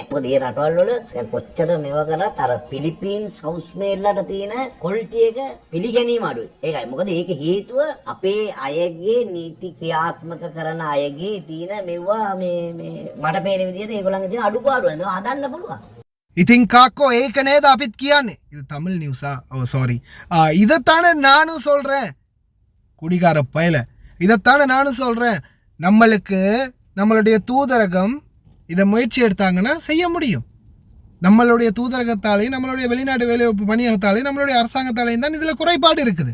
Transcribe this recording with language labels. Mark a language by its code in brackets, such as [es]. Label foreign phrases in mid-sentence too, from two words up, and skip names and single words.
[si] මොකද මේ රටවල් වල දැන් කොච්චර මේවා කරත් අර පිලිපීන්ස් හවුස් මේල්ලට තියෙන ක්වොලිටි එක පිළිගැනීම අඩුයි. ඒකයි. මොකද ඒක හේතුව අපේ අයගේ නීති ක්‍රියාත්මක කරන අයගේ තියෙන මෙවුවා මේ මට පේන විදිහට ඒගොල්ලන්ගේ තියෙන අඩුපාඩු මේවා හදන්න පුළුවන්. ඉතින් කාකෝ ඒක නේද අපිත් කියන්නේ. [ta] இது தமிழ் நியூஸா? ஓ சாரி. இதைத்தானே நானும் சொல்கிறேன், குடிகார பயல, இதைத்தானே நானும் சொல்கிறேன். நம்மளுடைய தூதரகம் இதை முயற்சி எடுத்தாங்கன்னா செய்ய முடியும். நம்மளுடைய தூதரகத்தாலேயும் நம்மளுடைய வெளிநாட்டு வேலைவாய்ப்பு பணியகத்தாலேயும் நம்மளுடைய அரசாங்கத்தாலேயும் தான் இதில் குறைபாடு இருக்குது.